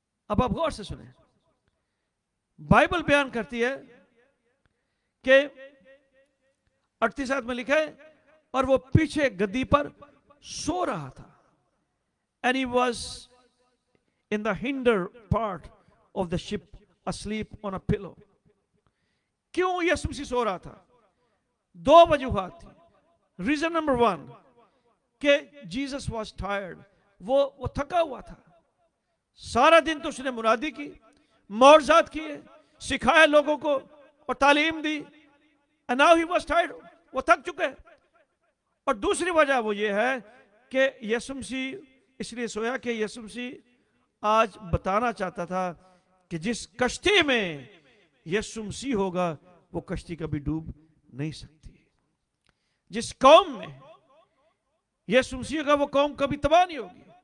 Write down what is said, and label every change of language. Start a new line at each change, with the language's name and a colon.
Urdu: اب آپ غور سے سنیں, بائبل بیان کرتی ہے کہ 38 آیت میں لکھا ہے, اور وہ پیچھے گدی پر سو رہا تھا.
English: And he was in the hinder part of the ship asleep on a pillow.
Urdu: کیوں یسوع مسیح سو رہا تھا؟ 2 وجوہات تھی.
English: reason number 1
Urdu: کہ
English: Jesus was tired,
Urdu: وہ تھکا ہوا تھا. سارا دن تو اس نے منادی کی, معجزات کیے, سکھایا لوگوں کو اور تعلیم دی.
English: And now he was tired,
Urdu: وہ تھک چکے. اور دوسری وجہ وہ یہ ہے کہ یسوع مسیح اس لیے سویا کہ یسوع مسیح آج بتانا چاہتا تھا کہ جس کشتی میں یسوع مسیح ہوگا وہ کشتی کبھی ڈوب نہیں سکتی. جس قوم میں یسوع مسیح ہوگا وہ قوم کبھی تباہ نہیں ہوگی.